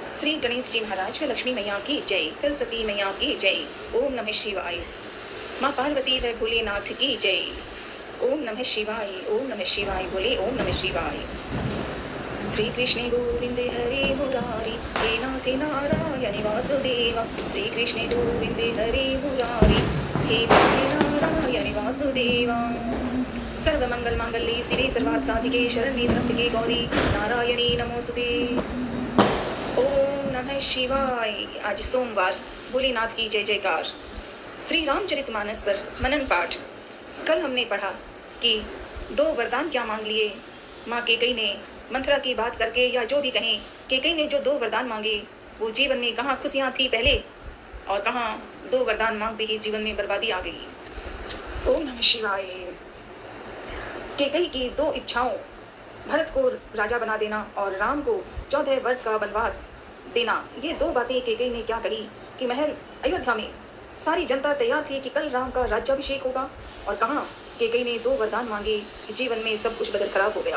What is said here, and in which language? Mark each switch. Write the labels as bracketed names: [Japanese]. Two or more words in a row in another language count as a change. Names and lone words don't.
[Hindi] श्री गणेश जी महाराज व लक्ष्मी मैया की जय, सरस्वती मैया की जय। [Sanskrit] ओम नमः शिवाय। [Hindi] माँ पार्वती व भोलेनाथ की जय। [Sanskrit] ओम नमः शिवाय, ओम नमः शिवाय, बोले ओम नमः शिवाय। श्री कृष्ण गोविंदे हरे मुरारी, हे नाथ नारायण वासुदेवा। श्री कृष्ण गोविंदे हरे मुरारी, हे नाथ नारायण वासुदेवा। सर्वमंगल मांगल्ये शिवे सर्वार्थ साधिके, शरण्ये त्र्यंबके गौरी नारायणी नमोस्तुते। ओम नमः शिवाय। [Hindi] आज सोमवार, भोलेनाथ की जय जयकार। श्री रामचरितमानस पर मनन पाठ। कल हमने पढ़ा कि 2 वरदान क्या मांग लिए माँ केकई ने। मंथरा की बात करके या जो भी कहें, केकई ने जो 2 वरदान मांगे वो जीवन में कहाँ खुशियाँ थी पहले और कहाँ 2 वरदान मांगते ही जीवन में बर्बादी आ गई। [Sanskrit] ओम नमः शिवाय। [Hindi] केकई की 2 इच्छाओं, भरत को राजा बना देना और राम को 14 वर्ष का वनवास देना, ये 2 बातें केकई ने क्या कही कि महल अयोध्या में सारी जनता तैयार थी कि कल राम का राज्याभिषेक होगा, और कहाँ केकई ने 2 वरदान मांगे कि जीवन में सब कुछ बदल खराब हो गया।